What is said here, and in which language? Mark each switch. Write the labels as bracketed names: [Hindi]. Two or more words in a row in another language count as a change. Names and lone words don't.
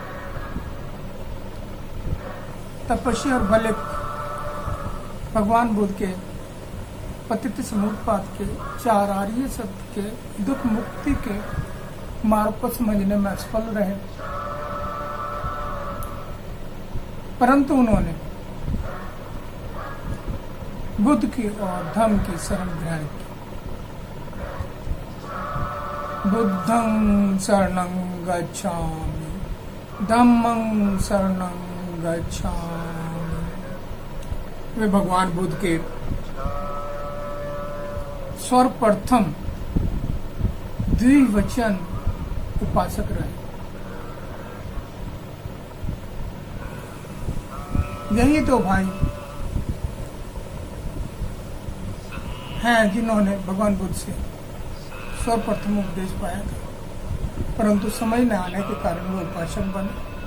[Hindi] तपस्वी और बलिक भगवान बुद्ध के पतित समुत्पाद के 4 आर्य सत्य के दुख मुक्ति के मार्ग को समझने में असफल रहे, परंतु उन्होंने बुद्ध की और धम्म की शरण ग्रहण की। [Pali] बुद्धं शरणं गच्छामि, धम्मं शरणं गच्छामि। [Hindi] वे भगवान बुद्ध के सर्वप्रथम द्विवचन उपासक रहे। यही तो भाई हैं जिन्होंने भगवान बुद्ध से सर्वप्रथम उपदेश पाया था, परंतु समझ न आने के कारण वो उपासक बने।